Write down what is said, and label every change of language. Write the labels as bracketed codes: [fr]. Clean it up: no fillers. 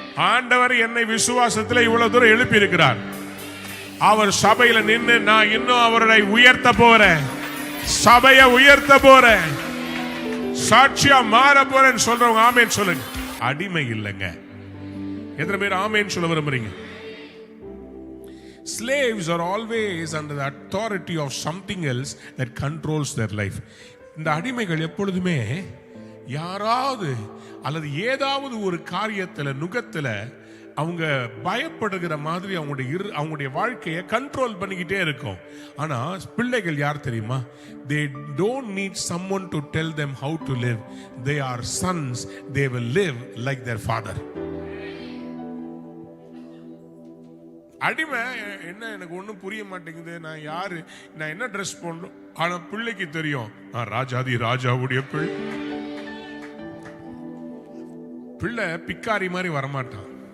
[ta] ஆண்டவர் என்னை விசுவாசத்தில் இவ்வளவு தூரம் எழுப்பி இருக்கிறார். அவர் சபையில நின்று நான் இன்னும் அவரை உயர்த்த போறேன், சபையை உயர்த்த போறேன், சாட்சியா மாற போறேன்னு சொல்றவங்க ஆமேன்னு சொல்லுங்க. அடிமை இல்லைங்க. எத்தனை பேர் ஆமேன்னு சொல்ல விரும்புறீங்க? [en] Slaves are always under the authority of something else that controls their life. [ta] இந்த அடிமைகள் எப்பொழுதுமே யாராவது அல்லது ஏதாவது ஒரு காரியத்துல நுகத்துல அவங்க பயப்படுகிற மாதிரி அவங்களுடைய வாழ்க்கையை கண்ட்ரோல் பண்ணிக்கிட்டே இருக்கும். ஆனா பிள்ளைகள் யார் தெரியுமா? [en] They don't need someone to tell them how to live. They are sons. They will live like their father. [ta] அடிமை என்ன, எனக்கு ஒன்றும் புரிய மாட்டேங்குது, நான் யாரு, நான் என்ன ட்ரெஸ் போடணும், ஆனா பிள்ளைக்கு தெரியும் நான் ராஜாதி ராஜாவுடைய பிள்ளை பிக்காரி மாதிரி வரமாட்டான்.